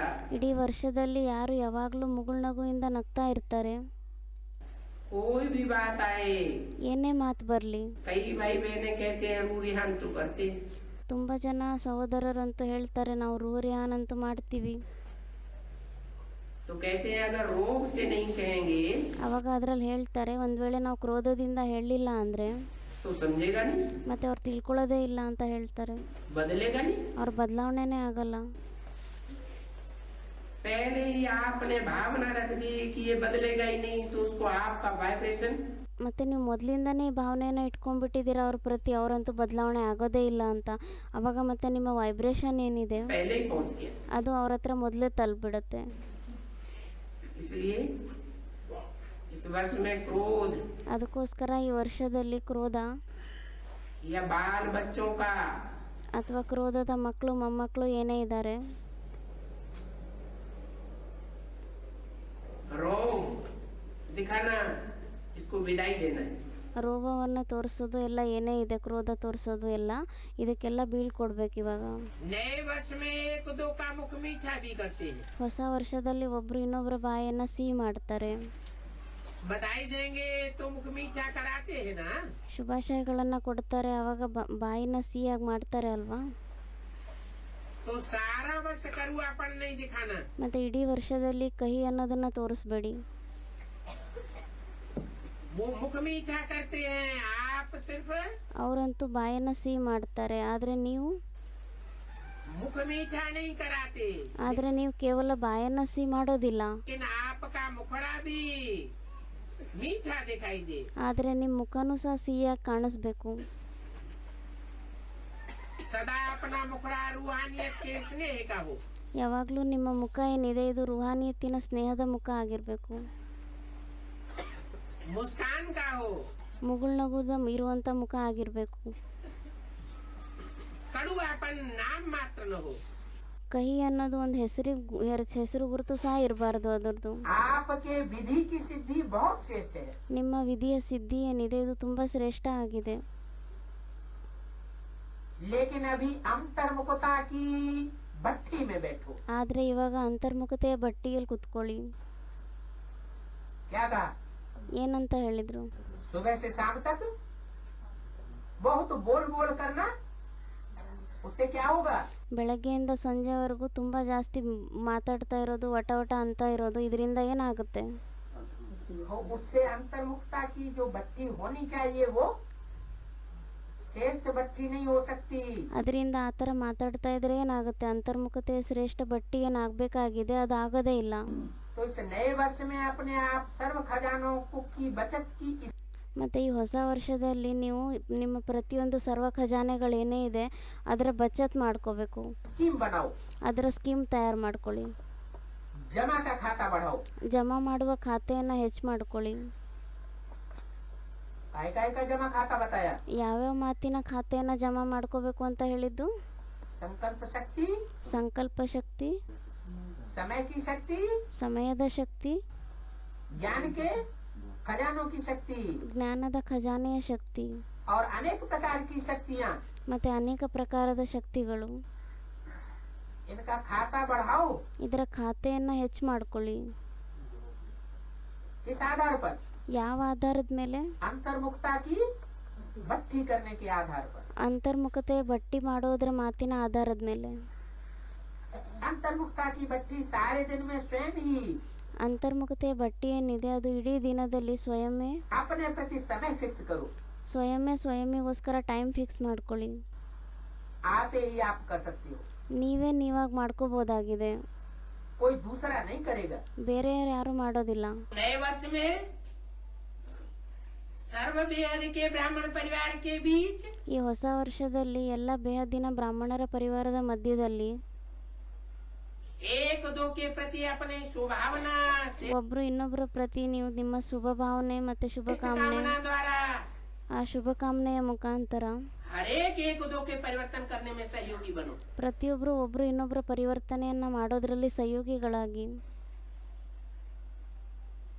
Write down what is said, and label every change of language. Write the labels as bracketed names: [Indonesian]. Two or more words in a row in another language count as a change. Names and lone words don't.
[Kannada] ಇಡೀ ವರ್ಷದಲ್ಲಿ ಯಾರು ಯಾವಾಗಲೂ ಮುಗುಳ್ನಗುವಿಂದ ನಗ್ತಾ ಇರ್ತಾರೆ, [Hindi] कोई भी बात आए, [Kannada] ಏನೇ ಮಾತು ಬರಲಿ. [Hindi] कई भाई बहने कहते हैं रूरिहान तो करते हैं, [Kannada] ತುಂಬ ಜನ ಸಹೋದರರಂತೂ ಹೇಳ್ತಾರೆ ನಾವು ರೂರಿಯಾನ್ ಅಂತೂ ಮಾಡ್ತೀವಿ. [Hindi] तो कहते हैं अगर रोग से नहीं कहेंगे [Kannada] ಅವಾಗ ಅದರಲ್ಲಿ ಹೇಳ್ತಾರೆ ಒಂದು ವೇಳೆ ನಾವು ಕ್ರೋಧದಿಂದ ಹೇಳಲಿಲ್ಲ ಅಂದರೆ [Hindi] तो समझेगा नहीं, [Kannada] ಮತ್ತೆ ಅವ್ರು ತಿಳ್ಕೊಳ್ಳೋದೇ ಇಲ್ಲ ಅಂತ ಹೇಳ್ತಾರೆ. [Hindi] बदलेगा नहीं. [Kannada] ಅವ್ರ ಬದಲಾವಣೆನೇ ಆಗಲ್ಲ. [Hindi] पहले ही आपने भावना रख दी कि ये बदलेगा ही नहीं, तो उसको आपका वाइब्रेशन, [Kannada] ಮತ್ತು ನೀವು ಮೊದಲಿಂದನೇ ಈ ಭಾವನೆಯನ್ನು ಇಟ್ಕೊಂಡ್ಬಿಟ್ಟಿದ್ದೀರಾ ಅವ್ರ ಪ್ರತಿ, ಅವರಂತೂ ಬದಲಾವಣೆ ಆಗೋದೇ ಇಲ್ಲ ಅಂತ. ಅವಾಗ ಮತ್ತೆ ನಿಮ್ಮ ವೈಬ್ರೇಷನ್ ಏನಿದೆ [Hindi] पहले ही पहुंच गया. [Kannada] ಅದು ಅವ್ರ ಹತ್ರ ಮೊದಲೇ ತಲುಪಿಬಿಡುತ್ತೆ. [Hindi] इसलिए इस वर्ष में क्रोध [Kannada] ಅದಕ್ಕೋಸ್ಕರ ಈ ವರ್ಷದಲ್ಲಿ ಕ್ರೋಧ [Hindi] या बाल बच्चों का [Kannada] ಅಥವಾ ಕ್ರೋಧದ ಮಕ್ಕಳು ಮೊಮ್ಮಕ್ಕಳು ಏನೇ ಇದ್ದಾರೆ, [Hindi] रोग दिखाना, इसको विदाई देना है. [Kannada] ರೋಗವನ್ನು ತೋರಿಸೋದು ಎಲ್ಲ ಏನೇ ಇದೆ, ಕ್ರೋಧ ತೋರಿಸೋದು ಎಲ್ಲ, ಇದಕ್ಕೆಲ್ಲ ಬೀಳ್ಕೊಡ್ಬೇಕು ಇವಾಗ. [Hindi] नए वर्ष में एक दो का मुख मीठा भी करते हैं. [Kannada] ಹೊಸ ವರ್ಷದಲ್ಲಿ ಒಬ್ರು ಇನ್ನೊಬ್ಬರ ಬಾಯನ್ನು ಸಿಹಿ ಮಾಡ್ತಾರೆ. [Hindi] बधाई देंगे तो मुख मीठा कराते हैं ना. [Kannada] ಶುಭಾಶಯಗಳನ್ನು ಕೊಡ್ತಾರೆ, ಅವಾಗ ಬಾಯಿನ ಸಿಹಿಯಾಗಿ ಮಾಡ್ತಾರೆ ಅಲ್ವಾ. [Hindi] तो सारा वर्ष कड़ुआपन नहीं दिखाना. [Kannada] ಮತ್ತೆ ಇಡೀ ವರ್ಷದಲ್ಲಿ ಕಹಿ ಅನ್ನೋದನ್ನ ತೋರಿಸ್ಬೇಡಿ. [Hindi] वो मुख मीठा करते हैं, आप सिर्फ [Kannada] ಅವರಂತೂ ಬಾಯನ್ನು ಸಿಹಿ ಮಾಡ್ತಾರೆ, ಆದರೆ ನೀವು [Hindi] मुख मीठा नहीं कराते. [Kannada] ಕೇವಲ ಬಾಯನ್ನು ಸಿಹಿ ಮಾಡೋದಿಲ್ಲ, [Hindi] लेकिन आपका मुखड़ा भी मीठा दिखाई दे. [Kannada] ಆದರೆ ನಿಮ್ಮ ಮುಖನೂ ಸಹ ಸಿಹಿಯಾಗಿ ಕಾಣಿಸ್ಬೇಕು. [Hindi] सदा अपना मुखड़ा रूहानियत के स्नेह का हो. [Kannada] ಯಾವಾಗಲೂ ನಿಮ್ಮ ಮುಖ ಏನಿದೆ ಇದು ರೂಹಾನಿಯತ್ತಿನ ಸ್ನೇಹದ ಮುಖ ಆಗಿರಬೇಕು. [Hindi] मुस्कान का हो. [Kannada] ಮುಗುಳ್ನಗುದ ಇರುವಂತ ಮುಖ ಆಗಿರಬೇಕು. [Hindi] कड़ुआपन नाम मात्र न हो. [Kannada] ಕಹಿ ಅನ್ನೋದು ಒಂದು ಹೆಸರು ಗುರುತು ಸಹ ಇರಬಾರ್ದು ಅದರದ್ದು. [Hindi] आपके विधि की सिद्धि बहुत श्रेष्ठ है. [Kannada] ನಿಮ್ಮ ವಿಧಿಯ ಸಿದ್ಧಿ ಏನಿದೆ ಇದು ತುಂಬಾ ಶ್ರೇಷ್ಠ ಆಗಿದೆ. [Hindi] लेकिन अभी अंतर्मुखता की भट्टी में बैठो. [Kannada] ಆದ್ರೆ ಇವಾಗ ಅಂತರ್ಮುಖತೆಯ ಬಟ್ಟಿಯಲ್ಲಿ ಕುತ್ಕೊಳ್ಳಿ. [Hindi] क्या कहा? [Kannada] ಏನಂತ ಹೇಳಿದ್ರು? [Hindi] सुबह से शाम तक बहुत बोल बोल करना, उससे क्या होगा? [Kannada] ಬೆಳಗ್ಗೆಯಿಂದ ಸಂಜೆವರೆಗೂ ತುಂಬಾ ಜಾಸ್ತಿ ಮಾತಾಡ್ತಾ ಇರೋದು, ವಟ ವಟ ಅಂತ ಇರೋದು, ಇದರಿಂದ ಏನಾಗುತ್ತೆ? [Hindi] उससे अंतर्मुखता की जो भट्टी होनी चाहिए वो श्रेष्ठ भट्टी नहीं हो सकती. [Kannada] ಅದರಿಂದ ಆ ಥರ ಮಾತಾಡ್ತಾ ಇದ್ರೆ ಏನಾಗುತ್ತೆ? ಅಂತರ್ಮುಖತೆಯ ಶ್ರೇಷ್ಠ ಬಟ್ಟಿ ಏನಾಗಬೇಕಾಗಿದೆ ಅದು ಆಗೋದೇ ಇಲ್ಲ. [Hindi] तो इस नए वर्ष में अपने आप सर्व खजानों की बचत की [Kannada] ಮತ್ತು ಈ ಹೊಸ ವರ್ಷದಲ್ಲಿ ನೀವು ನಿಮ್ಮ ಪ್ರತಿಯೊಂದು ಸರ್ವ ಖಜಾನೆಗಳೇನೇ ಇದೆ ಅದರ ಬಚತ್ ಮಾಡ್ಕೋಬೇಕು. [Hindi] स्कीम बनाओ. [Kannada] ಅದರ ಸ್ಕೀಮ್ ತಯಾರು ಮಾಡ್ಕೊಳ್ಳಿ. [Hindi] जमा का खाता बढ़ाओ. [Kannada] ಜಮಾ ಮಾಡುವ ಖಾತೆಯನ್ನು ಹೆಚ್ಚು ಮಾಡ್ಕೊಳ್ಳಿ. [Hindi] काय का जमा खाता बताया? [Kannada] ಯಾವ್ಯಾವ ಮಾತಿನ ಖಾತೆಯನ್ನು ಜಮಾ ಮಾಡ್ಕೋಬೇಕು ಅಂತ ಹೇಳಿದ್ದು? [Hindi] संकल्प शक्ति, [Kannada] ಸಂಕಲ್ಪ ಶಕ್ತಿ, [Hindi] समय की शक्ति, [Kannada] ಸಮಯದ ಶಕ್ತಿ, [Hindi] ज्ञान के खजानों की शक्ति [Kannada] ಜ್ಞಾನದ ಖಜಾನೆಯ ಶಕ್ತಿ [Hindi] और अनेक प्रकार की शक्तियाँ. [Kannada] ಮತ್ತೆ ಅನೇಕ ಪ್ರಕಾರದ ಶಕ್ತಿಗಳು. [Hindi] इनका खाता बढ़ाओ. [Kannada] ಇದರ ಖಾತೆಯನ್ನು ಹೆಚ್ಚು ಮಾಡ್ಕೊಳ್ಳಿ. [Hindi] इस आधार पर [Kannada] ಯಾವ ಆಧಾರದ ಮೇಲೆ? [Hindi] अंतर्मुखता की भट्टी करने के आधार पर. [Kannada] ಅಂತರ್ಮುಖತೆ ಬಟ್ಟಿ ಮಾಡೋದ್ರ ಮಾತಿನ ಆಧಾರದ ಮೇಲೆ. [Hindi] अंतर्मुखता की भट्टी सारे दिन में स्वयं ही [Kannada] ಅಂತರ್ಮುಖತೆಯ ಬಟ್ಟಿ ಏನಿದೆ ಅದು ಇಡೀ ದಿನದಲ್ಲಿ ಸ್ವಯಮೇ [Hindi] अपने प्रति समय फिक्स करो. [Kannada] ಸ್ವಯಮಿಗೋಸ್ಕರ [English] time fix [Kannada] ಮಾಡ್ಕೊಳ್ಳಿ. [Hindi] आपे ही आप कर सकते हो. [Kannada] ನೀವಾಗ ಮಾಡ್ಕೋಬಹುದಾಗಿದೆ, [Hindi] कोई दूसरा नहीं करेगा. [Kannada] ಬೇರೆ ಯಾರು ಮಾಡೋದಿಲ್ಲ. [Hindi] नए वर्ष में सर्व बेहद के ब्राह्मण परिवार के बीच [Kannada] ಈ ಹೊಸ ವರ್ಷದಲ್ಲಿ ಎಲ್ಲ ಬೇಹದ್ದಿನ ಬ್ರಾಹ್ಮಣರ ಪರಿವಾರದ ಮಧ್ಯದಲ್ಲಿ [Hindi] एक दो के प्रति अपने शुभभावना से [Kannada] ಒಬ್ರು ಇನ್ನೊಬ್ಬರ ಪ್ರತಿ ನೀವು ನಿಮ್ಮ ಶುಭ ಭಾವನೆ ಮತ್ತೆ ಶುಭಕಾಮನೆ [Hindi] कामना द्वारा [Kannada] ಆ ಶುಭಕಾಮನೆಯ ಮುಖಾಂತರ [Hindi] हर एक दो के परिवर्तन करने में सहयोगी बनो. [Kannada] ಪ್ರತಿಯೊಬ್ಬರು ಒಬ್ರು ಇನ್ನೊಬ್ಬರ ಪರಿವರ್ತನೆಯನ್ನ ಮಾಡೋದ್ರಲ್ಲಿ ಸಹಯೋಗಿಗಳಾಗಿ.